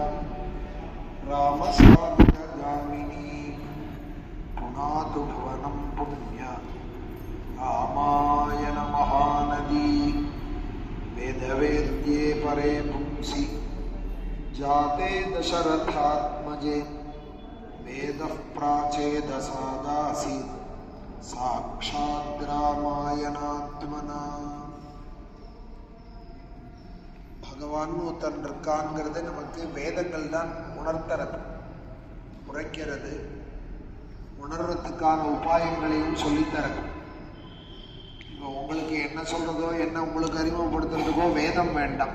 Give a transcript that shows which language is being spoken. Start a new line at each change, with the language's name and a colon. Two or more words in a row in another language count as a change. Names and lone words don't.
Sanskrit: रामसागर गामिनी पुनातु भुवनं पुण्य रामायण महानदी वेदवेद्ये परे पुंसि जाते दशरथात्मजे वेदः प्राचेदसादासीत् साक्षात् रामायणात्मना.
Tamil: பகவான் ஒருத்தன் இருக்கான்ங்கிறது நமக்கு வேதங்கள் தான் உணர்த்துறது, உரைக்கிறது, உணர்றதுக்கான உபாயங்களையும் சொல்லித்தரது. இப்போ உங்களுக்கு என்ன சொல்றதோ என்ன உங்களுக்கு அறிமுகப்படுத்துறதுக்கோ வேதம் வேண்டாம்.